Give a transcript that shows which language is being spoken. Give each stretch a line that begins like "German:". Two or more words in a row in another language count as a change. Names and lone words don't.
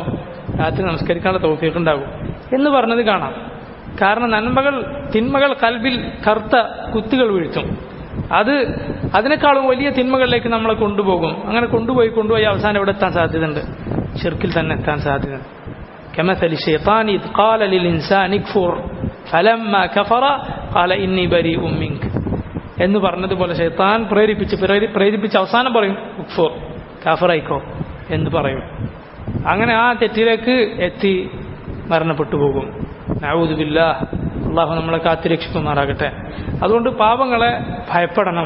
Malayalam: രാത്രി നമസ്കരിക്കാനുള്ള തൗഫീഖ് ഉണ്ടാകും എന്ന് പറഞ്ഞത് കാണാം. കാരണം തിന്മകൾ കൽബിൽ കറുത്ത കുത്തുകൾ വീഴ്ത്തും. അതിനേക്കാളും വലിയ തിന്മകളിലേക്ക് നമ്മളെ കൊണ്ടുപോകും. അങ്ങനെ കൊണ്ടുപോയി അവസാനം എവിടെ എത്താൻ സാധ്യതയുണ്ട്? ശിർക്കിൽ തന്നെ എത്താൻ സാധ്യതയുണ്ട്.
Arabic: كمثل الشيطان إذ قال للإنسان اكفر فلما كفر قال إني بريء منك
Malayalam: എന്ന് പറഞ്ഞതുപോലെ ശൈത്താൻ പ്രേരിപ്പിച്ച് അവസാനം പറയും, ഉക്ഫുർ, കാഫിറായിക്കോ എന്ന് പറയും. അങ്ങനെ ആ തെറ്റിലേക്ക് എത്തി മരണപ്പെട്ടു പോകും.
Arabic: نعوذ بالله,
Malayalam: അള്ളാഹു നമ്മളെ കാത്തുരക്ഷിക്കുമാറാകട്ടെ. അതുകൊണ്ട് പാപങ്ങളെ ഭയപ്പെടണം.